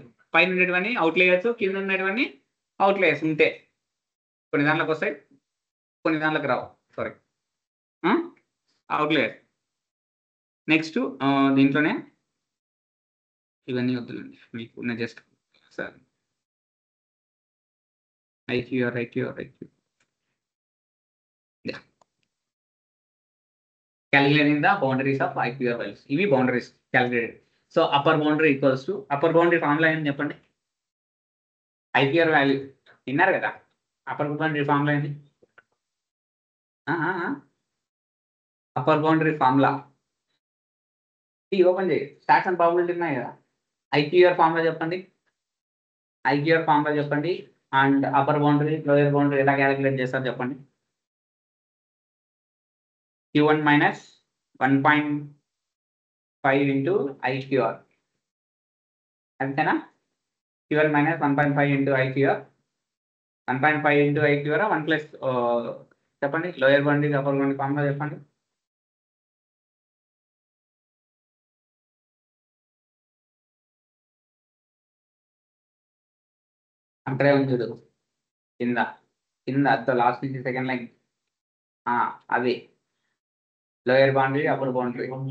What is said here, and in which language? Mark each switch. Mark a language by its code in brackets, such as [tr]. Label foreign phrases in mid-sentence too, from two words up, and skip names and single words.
[te] పైన ఉండేటివన్నీ అవుట్లైయర్స్, కింద ఉండేటివన్నీ అవుట్లైయర్స్ ఉంటే కొన్ని దాంట్లోకి వస్తాయి, కొన్ని దాంట్లోకి రావు. సారీ, అవుట్లైయర్. నెక్స్ట్ దీంట్లోనే ఇవన్నీ వద్దులండి మీకు ఉన్న [en] just sir IQR calculating the boundaries of IQR values. [te] ఇవి [en] boundaries calculated. So upper boundary equals to, upper boundary formula [te] ఏంటి చెప్పండి? [en] IQR value [te] విన్నారు కదా, [en] upper boundary formula [te] ఏంటి? [en] upper boundary formula open [te] చేయి, [en] stats and probability [te] ఉన్నాయి కదా. [en] IQR formula [te] చెప్పండి, [en] IQR formula [te] చెప్పండి. [en] and upper boundary, lower boundary [te] ఎలా క్యాలిక్యులేట్ చేస్తారు చెప్పండి? [en] Q1 minus 1.5 into IQR, అంతేనా? Q1 minus 1.5 into IQR, 1.5 into IQR 1 plus చెప్పండి, lower boundary upper boundary formula చెప్పండి. [te] అక్కడే ఉంది చూడు, కింద కింద లాస్ట్ నుంచి [en] second line, [te] అది [en] lower boundary upper boundary.